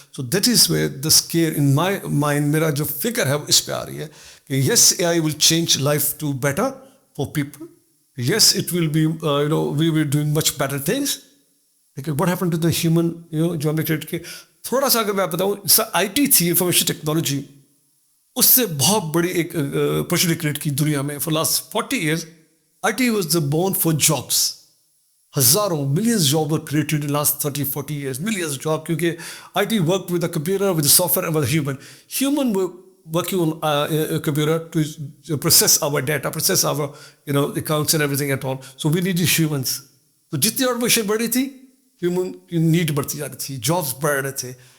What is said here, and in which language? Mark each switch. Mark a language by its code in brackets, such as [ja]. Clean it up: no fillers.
[en] So that is where the scare in my mind. [hi] मेरा जो फिक्र है वो इस पे आ रही है कि [en] Yes AI will change life to better for people. Yes it will be we will doing much better things. [hi] लेकिन [en] what happened to the human [hi] जो हमने क्रिएट किए. थोड़ा सा अगर मैं बताऊँ, IT थी, इंफॉर्मेशन टेक्नोलॉजी, उससे बहुत बड़ी एक अपॉर्चुनिटी क्रिएट की दुनिया में. [en] For last 40 years IT was the born for jobs. हज़ारों millions jobs were created in last 30-40 years. Millions of jobs, क्योंकि IT worked with the computer, with the software and with the human. Human were working on a computer to process our data, process our accounts and everything at all. So we needed humans. [hi] तो जितनी automation बढ़ रही थी, human की need बढ़ती जा रही थी, जॉब्स बढ़ रहे थे.